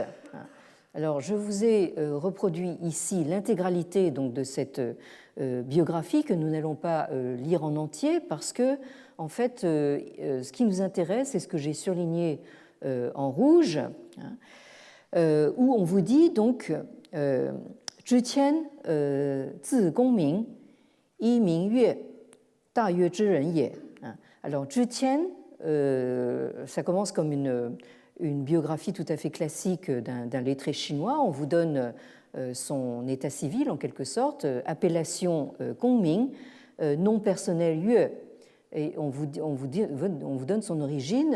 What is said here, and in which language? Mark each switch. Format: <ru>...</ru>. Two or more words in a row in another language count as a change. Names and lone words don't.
<fr>Alors, je vous ai reproduit ici l'intégralité donc, de cette biographie que nous n'allons pas lire en entier parce que, en fait, ce qui nous intéresse, c'est ce que j'ai surligné en rouge, où on vous dit donc</fr> <zh>支谦字恭明，一名越，大月支人也.</zh> <fr>Alors, Zhi Qian, ça commence comme une biographie tout à fait classique d'un lettré chinois. On vous donne son état civil, en quelque sorte, appellation Gongming, nom personnel Yue, et on vous donne son origine.</fr>